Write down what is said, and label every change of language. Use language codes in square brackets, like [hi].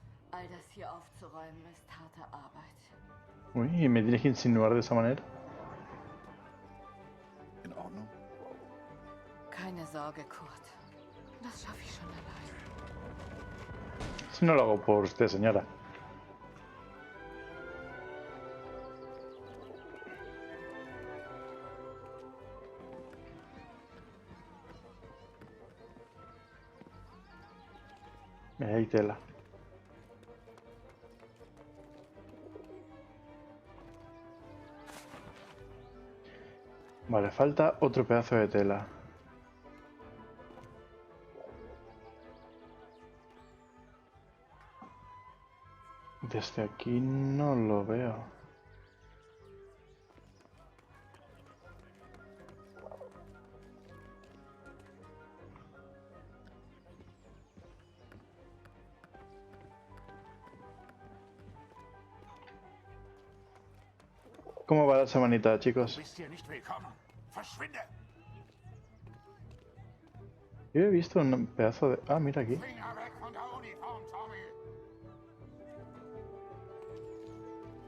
[de] All das hier aufzuräumen ist harte Arbeit. [es] Uy, ¿y me tienes que insinuar de esa manera? [de] In Ordnung? Keine Sorge, Kurt. Das schaffe ich schon allein. [es] Si no lo hago por usted, señora. Mira, hay tela. Vale, falta otro pedazo de tela. Desde aquí no lo veo. ¿Cómo va la semanita, chicos? [de] Bist hier nicht willkommen. Verschwinde! [es] Yo he visto un pedazo de... Ah, mira aquí. [de] Finger weg von der Uniform, Tommy!